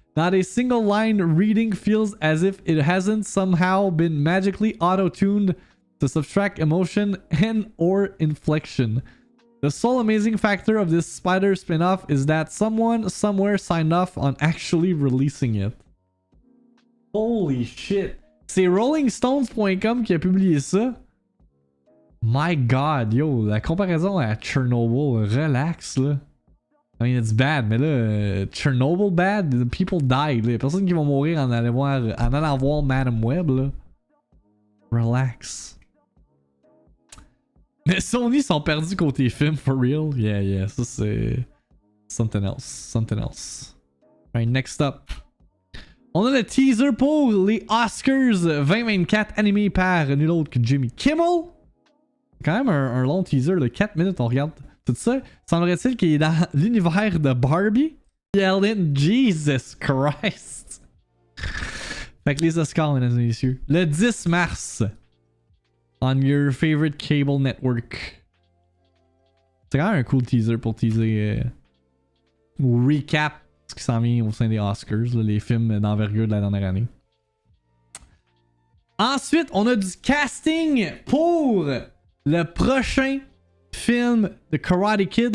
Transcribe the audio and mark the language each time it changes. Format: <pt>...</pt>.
<en>Not a single line reading feels as if it hasn't somehow been magically auto-tuned to subtract emotion and or inflection. The sole amazing factor of this Spider spin-off is that someone somewhere signed off on actually releasing it. Holy shit.</en> <fr>C'est RollingStones.com qui a publié ça.</fr> <en>My god, yo,</en> <fr>la comparaison à Chernobyl, relax là.</fr> <en>I mean, it's bad,</en> <fr>mais là,</fr> <en>Chernobyl bad, the people died.</en> <fr>Les personnes qui vont mourir en allant voir Madam Web, là. Relax. Mais Sony sont perdus côté film,</fr> <en>for real. Yeah,</en> <fr>ça c'est...</fr> <en>Something else. Alright, next up.</en> <fr>On a le teaser pour les Oscars 2024 animés par nul autre que Jimmy Kimmel. Quand même un long teaser de 4 minutes, on regarde tout ça. Semblerait-il qu'il est dans l'univers de Barbie.</fr> <en>Yelling, Jesus Christ.</en> <fr>Fait que les Oscars, mesdames et messieurs. Le 10 mars.</fr> <en>On your favorite cable network.</en> <fr>C'est quand même un cool teaser pour teaser ou recap ce qui s'en vient au sein des Oscars, là, les films d'envergure de la dernière année. Ensuite, on a du casting pour le prochain film de Karate Kid.</fr>